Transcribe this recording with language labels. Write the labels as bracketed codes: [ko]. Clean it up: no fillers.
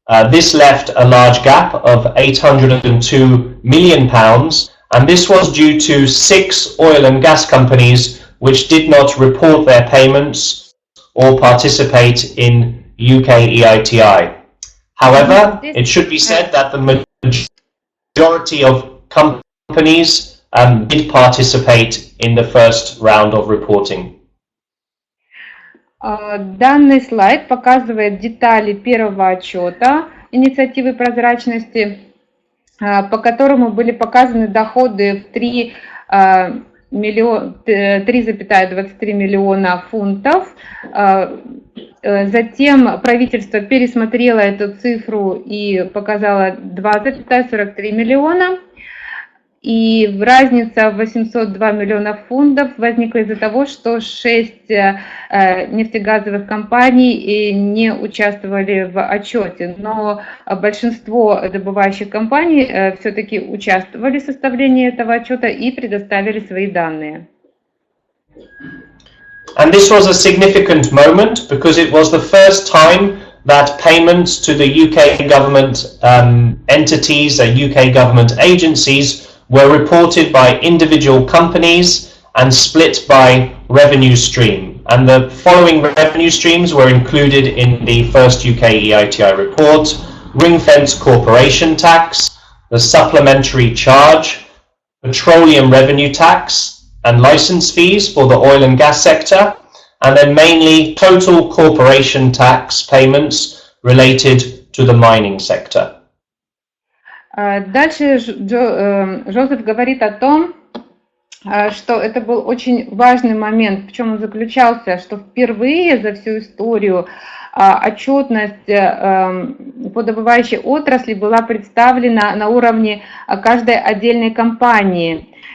[en] This left a large gap of £802 million, and this was due to 6 oil and gas companies which did not report their payments or participate in UK EITI. However, it should be said that the majority of companies did participate in the first round of reporting. [ru] Данный слайд показывает детали первого отчета инициативы прозрачности, по которому были показаны доходы в 3,23 миллиона фунтов. Затем правительство пересмотрело эту цифру и показало 2,43 миллиона. И разница в 802 миллиона фунтов возникла из-за того, что 6 нефтегазовых компаний не участвовали в отчете, но большинство добывающих компаний все-таки участвовали в составлении этого отчета и предоставили свои данные. [en] And this was a significant moment because it was the first time that payments to the UK government entities, UK government agencies, were reported by individual companies and split by revenue stream. And the following revenue streams were included in the first UK EITI report: ring-fence corporation tax, the supplementary charge, petroleum revenue tax, and license fees for the oil and gas sector, and then mainly total corporation tax payments related to the mining sector. [ru] Дальше Жозеф говорит о том, что это был очень важный момент. В чем он заключался? Что впервые за всю историю отчетность по добывающей отрасли была представлена на уровне каждой отдельной компании.